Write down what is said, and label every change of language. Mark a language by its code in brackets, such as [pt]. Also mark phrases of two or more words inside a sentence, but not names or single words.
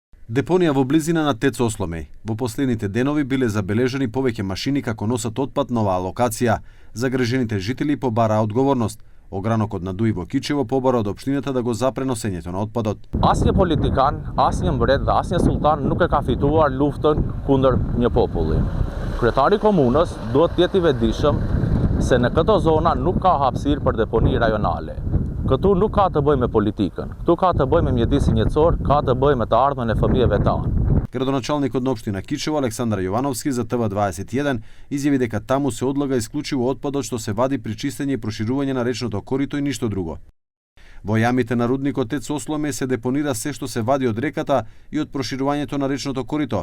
[mk] Депонија во близина на ТЕЦ Осломеј. Во последните денови биле забележани повеќе машини како носат отпад на оваа локација. Загрижените жители побараа одговорност. Огранокот на Дуи во Кичево побара од општината да го запре носењето на отпадот. [sq] Asnjë politikan, asnjë mbret dhe asnjë sultan nuk e ka fituar luftën kundër një populli. Kryetari i komunës duhet të jetë I vetëdijshëm se në këto zona nuk ka hapësirë për deponi rajonale. Këtu nuk ka të bëjë me politikën. Këtu ka të bëjë me mjedisin jetësor, ka të bëjë me të ardhmen e fëmijëve tanë. [mk] Градоначалникот на општина Кичево Александар Јовановски за ТВ21 изјави дека таму се одлага исклучиво отпадот што се вади при чистење и проширување на речното корито и ништо друго. Во јамите на рудникот ТЕЦ Осломеј се депонира се што се вади од реката и од проширувањето на речното корито.